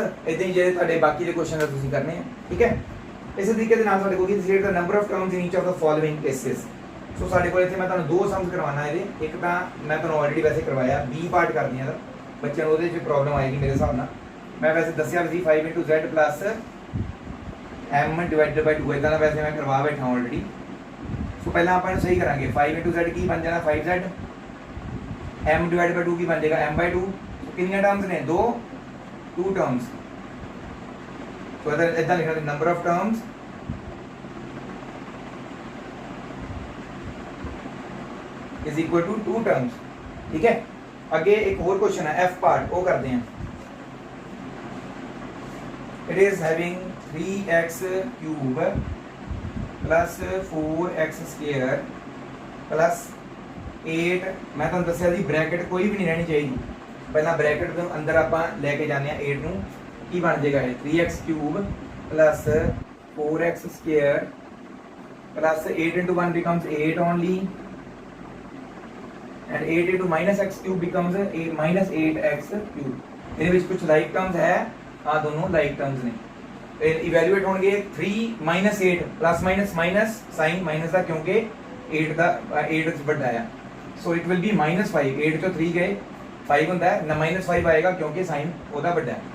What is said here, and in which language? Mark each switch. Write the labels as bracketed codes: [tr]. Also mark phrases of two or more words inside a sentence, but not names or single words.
[pa] ਇਦਾਂ ਹੀ ਜਿਹੜੇ ਤੁਹਾਡੇ ਬਾਕੀ ਦੇ ਕੁਐਸਚਨ ਤੁਸੀਂ ਕਰਨੇ ਆ। ਠੀਕ ਹੈ। ਇਸੇ ਤਰੀਕੇ ਦੇ ਨਾਲ ਸਾਡੇ ਕੋਲ ਕੀ [en] state the number of terms in each of the following cases. [pa] ਸੋ ਸਾਡੇ ਕੋਲ ਇੱਥੇ ਮੈਂ ਤੁਹਾਨੂੰ ਦੋ ਸਮਸ ਕਰਵਾਉਣਾ ਇਹਦੇ। ਇੱਕ ਤਾਂ ਮੈਂ ਤੁਹਾਨੂੰ ਆਲਰੇਡੀ ਵੈਸੇ ਕਰਵਾਇਆ, B ਪਾਰਟ ਕਰਦੀਆਂ ਦਾ ਬੱਚਿਆਂ ਨੂੰ ਉਹਦੇ 'ਚ ਪ੍ਰੋਬਲਮ ਆਏਗੀ ਮੇਰੇ ਹਿਸਾਬ ਨਾਲ। ਮੈਂ ਵੈਸੇ ਦੱਸਿਆ ਵੀ ਸੀ 5 × z [en] plus m divided by 2 [pa] ਇਦਾਂ ਦਾ ਵੈਸੇ ਮੈਂ ਕਰਵਾ ਬੈਠਾ ਆਲਰੇਡੀ। ਸੋ ਪਹਿਲਾਂ ਆਪਾਂ ਇਹਨੂੰ ਸਹੀ ਕਰਾਂਗੇ। 5 × z ਕੀ ਬਣ ਜਾਣਾ 5z, [en] m divided by 2 [pa] ਕੀ ਬਣ ਜਾਏਗਾ m/2। ਸੋ ਕਿੰਨੀਆਂ ਟਰਮਸ ਨੇ, 2 ਟਰਮਸ। ਸੋ ਇਦਾਂ ਲਿਖਣਾ [en] number of terms is equal to 2 terms। [hi] ठीक है। आगे एक और क्वेश्चन है F पार्ट, वो करते हैं। [en] It is having 3x cube plus 4x square plus 8। [pa] ਮੈਂ ਤੁਹਾਨੂੰ ਦੱਸਿਆ ਸੀ ਬ੍ਰੈਕਟ ਕੋਈ ਵੀ ਨਹੀਂ ਰਹਿਣੀ ਚਾਹੀਦੀ। ਪਹਿਲਾ ਬ੍ਰੈਕਟ ਕੇ ਅੰਦਰ ਆਪਾਂ ਲੈ ਕੇ ਜਾਣੇ 8 ਨੂੰ, ਕੀ ਬਣ ਜਾਏਗਾ ਇਹ [en] 3x cube plus 4x square plus 8 into 1 becomes 8 only, and 8 into -x cube becomes -8x cube। [pa] ਇਹਦੇ ਵਿੱਚ ਕੁਝ [en] like terms [pa] ਹੈ, ਆ ਦੋਨੋਂ [en] like terms [pa] ਨੇ। ਇਵੈਲੂਏਟ ਹੋਣਗੇ 3 -8 [en] plus minus sign minus [pa] ਦਾ, ਕਿਉਂਕਿ 8 ਦਾ 8 ਵੱਡਾ ਆ। [en] so it will be -5। [pa] 8 ਚੋਂ 3 ਗਏ 5 ਹੁੰਦਾ ਹੈ ਨਾ, -5 ਆਏਗਾ ਕਿਉਂਕਿ ਸਾਈਨ ਉਹਦਾ ਵੱਡਾ ਹੈ।